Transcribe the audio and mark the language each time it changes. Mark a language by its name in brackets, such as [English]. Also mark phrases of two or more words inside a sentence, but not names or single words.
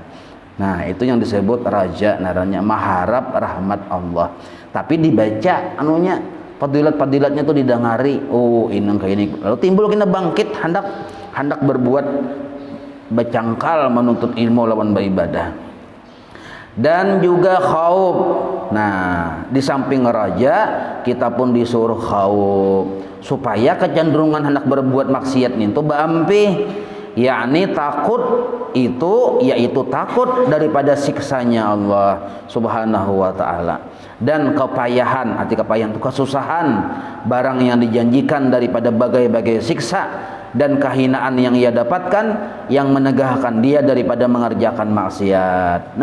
[Indonesian] Nah, itu yang disebut raja, naranya mengharap rahmat Allah. Tapi dibaca anunya, fadilat-fadilatnya tuh didengari. Oh, ini kayak ini. Lalu timbul kita bangkit hendak berbuat bercangkal menuntut ilmu lawan beribadah. Dan juga khauf Nah, di samping raja, kita pun disuruh khauf supaya kecenderungan hendak berbuat maksiat itu baampi, yakni takut itu yaitu takut daripada siksanya Allah [Arabic] سبحانه وتعالى, [Indonesian] dan kepayahan, arti kepayahan itu kesusahan barang yang dijanjikan daripada bagai-bagai siksa dan kehinaan yang ia dapatkan yang menegahkan dia daripada mengerjakan maksiat.